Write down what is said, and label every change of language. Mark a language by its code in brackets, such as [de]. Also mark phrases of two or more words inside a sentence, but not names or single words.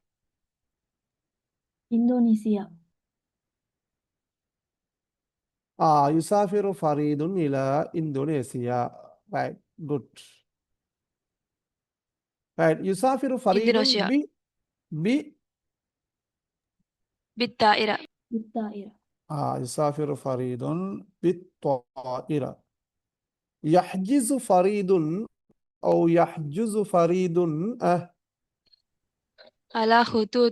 [ar] إندونيسيا. يسافر فريد إلى إندونيسيا. [en] right, good. right. [ar] يسافر فريد இந்தோனேஷியா. பி பி بالطائرة. بالطائرة. يسافر فريد بالطائرة. يحجز فريد أو يحجز فريد على خطوط